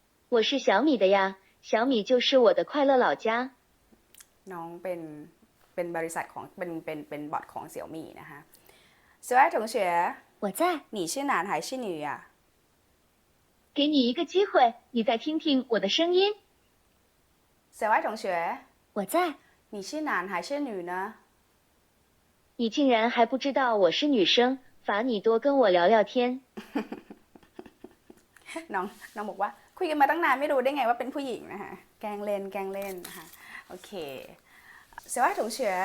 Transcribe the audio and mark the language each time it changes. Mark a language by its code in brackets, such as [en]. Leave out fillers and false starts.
[zh] 我是小米的呀，小米就是我的快乐老家。 [th] น้องเป็นบริษัทของเป็นบอทของเสี่ยวมี่นะคะสวัสดี同学 [zh] 我在，你是男还是女呀给你一个机会，你再听听我的声音。 [th] สวัสดี同学 [zh] 我在，你是男还是女呢你竟然还不知道我是女生，罚你多跟我聊聊天。 [th] น้องบอกว่าคุยกันมาตั้งนานไม่รู้ได้ไงว่าเป็นผู้หญิงนะคะแกล้งเล่นนะคะโอเคสวัสดี同学